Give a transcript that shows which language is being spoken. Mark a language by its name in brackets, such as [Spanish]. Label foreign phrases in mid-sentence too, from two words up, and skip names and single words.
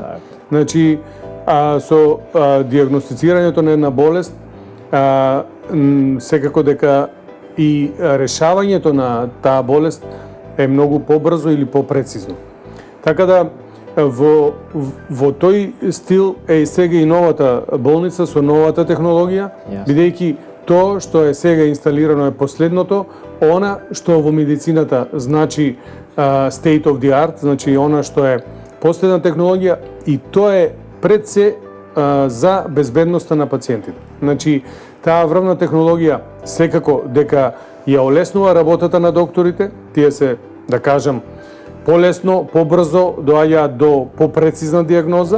[Macedonian] Значи, со диагностицирањето на една болест, секако дека и решавањето на таа болест е многу побрзо или попрецизно. Така да, во тој стил е сега и новата болница со новата технологија, бидејќи тоа што е сега инсталирано е последното, она што во медицината значи [English] state of the art, [Macedonian] значи она што е последна технологија, и тоа е пред се за безбедноста на пациентите. Значи, таа врвна технологија секако дека ја олеснува работата на докторите, тие се, да кажам, полесно, побрзо доаѓаат до попрецизна диагноза.